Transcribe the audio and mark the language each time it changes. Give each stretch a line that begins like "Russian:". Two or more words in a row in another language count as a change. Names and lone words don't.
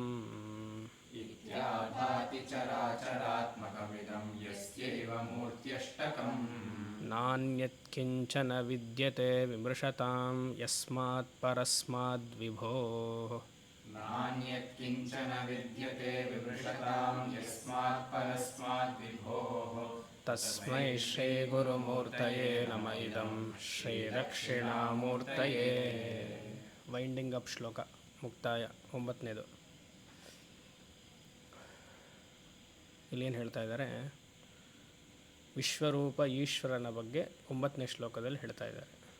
Sanskrit: ಇತ್ಯಾಭಾತಿ ಚರಾಚರಾತ್ಮಕಮಿದಂ ಯಸ್ಯೈವ ಮೂರ್ತ್ಯಷ್ಟಕಂ. ನಾನ್ಯತ್ಕಿಂಚನ ವಿದ್ಯತೆ ವಿಮೃಶತಾಂ ಯಸ್ಮಾತ್ ಪರಸ್ಮಾದ್ವಿಭೋಃ. ನಾನ್ಯತ್ಕಿಂಚನ ವಿದ್ಯತೆ ವಿಮೃಶತಾಂ ಯಸ್ಮಾತ್ ಪರಸ್ಮಾದ್ವಿಭೋಃ. ತಸ್ಮೈ ಶ್ರೀ ಗುರುಮೂರ್ತಯೇ ನಮಃ ಇದಂ ಶ್ರೀ ದಕ್ಷಿಣಾಮೂರ್ತಯೇ.
English: winding up
Kannada: ಶ್ಲೋಕ ಮುಕ್ತಾಯ 9ನೇದು. ಇಲ್ಲೇನು ಹೇಳ್ತಾ ಇದ್ದಾರೆ? ವಿಶ್ವರೂಪ ಈಶ್ವರನ ಬಗ್ಗೆ 9ನೇ ಶ್ಲೋಕದಲ್ಲಿ ಹೇಳ್ತಾ ಇದ್ದಾರೆ.